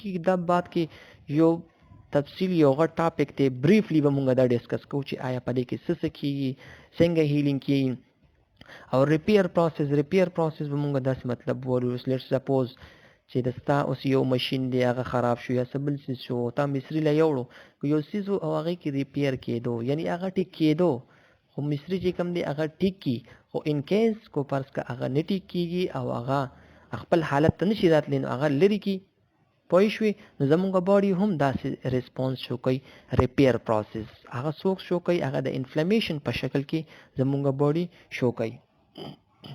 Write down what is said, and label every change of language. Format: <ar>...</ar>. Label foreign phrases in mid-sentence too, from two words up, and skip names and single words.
<ps>کې دا بات کې یو تفصیل یو غټ ټاپک دی بریفلی به مونږ دا ډسکس کوو چې آیا په دې کې څه کېږي څنګه هیلینګ کېږي او</ps> <en>repair process</en> <ps>به مونږ داسې مطلب وایو</ps> <en>let's suppose</en> <ps>چې دستا اوس یو ماشین دی هغه خراب شو یا سبل څه شو تا مصری لا یوړو یو سیز او هغه کې ریپیر کېدو یعنی هغه ټیک کېدو خو مصری چې کوم دی هغه ټیک کی خو ان کیس کو پرس کا هغه نه ټیک کیږي او هغه خپل حالت ته نشي راتلی نو هغه لري کی پوه شوې نو زمونږ باډي هم داسې ریسپانس شو کوي</ps> <en>repair process</en> <ps>هغه څوک شو کوي هغه د انفلیمیشن په شکل کې زمونږ باډي شو کوي</ps>